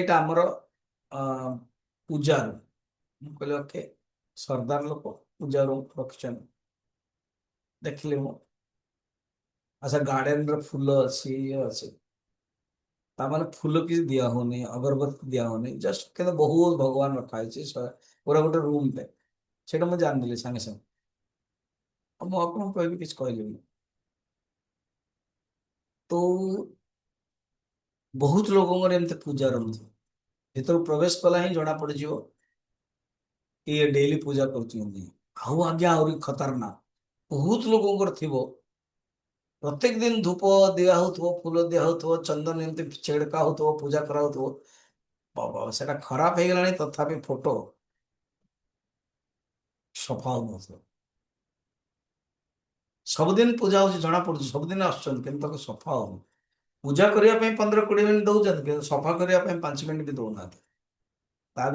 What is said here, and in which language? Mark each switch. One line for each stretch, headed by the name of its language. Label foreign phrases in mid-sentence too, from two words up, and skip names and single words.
Odia: ଏଇଟା ଆମର ଅ, ପୂଜା ରୁମ୍ ମୁଁ କହିଲି ଓକେ ସରଦାର ଲୋକ ପୂଜା ରୁମ୍ ରଖିଛନ୍ତି ଦେଖିଲି ମୁଁ ଆଚ୍ଛା ଗାର୍ଡେନ ର ଫୁଲ ଅଛି ଇଏ ଅଛି ତାମାନେ ଫୁଲ କିଛି ଦିଆ ହଉନି ଅଗରବତୀ ଦିଆ ହଉନି ଜଷ୍ଟ କିନ୍ତୁ ବହୁତ ଭଗବାନ ରଖା ହେଇଛି ପୁରା ଗୋଟେ ରୁମ୍ ଟେ ସେଇଟା ମୁଁ ଜାଣିଦେଲି ସାଙ୍ଗେ ସାଙ୍ଗେ ଆଉ ମୁଁ ଆପଣଙ୍କୁ କହିବି କିଛି କହିଲିନି ତ ବହୁତ ଲୋକଙ୍କର ଏମିତି ପୂଜା ରହୁଛି ଭିତରୁ ପ୍ରବେଶ କଲା ହିଁ ଜଣା ପଡିଯିବ
Hindi: कि ये डेली पूजा
Odia: କରୁଛନ୍ତି ଆଉ ଆଜ୍ଞା ଆହୁରି ଖତରନାକ ବହୁତ ଲୋକଙ୍କର ଥିବ ପ୍ରତ୍ୟେକ ଦିନ ଧୂପ ଦିଆ ହଉଥିବ ଫୁଲ ଦିଆ ହଉଥିବ ଚନ୍ଦନ ଏମିତି ଛିଡକା ହଉଥିବ ପୂଜା କରାହଉଥିବ ବାବା ସେଟା ଖରାପ ହେଇଗଲାଣି ତଥାପି ଫଟୋ ସଫା ହଉନଥିବ ସବୁଦିନ ପୂଜା ହଉଛି ଜଣା ପଡୁଛି ସବୁଦିନ ଆସୁଛନ୍ତି କିନ୍ତୁ ତାକୁ ସଫା ହଉନି ପୂଜା କରିବା ପାଇଁ 15-20 ମିନିଟ୍ ଦଉଛନ୍ତି କିନ୍ତୁ ସଫା କରିବା ପାଇଁ 5 ମିନିଟ୍ ବି ଦଉନାହାନ୍ତି ତା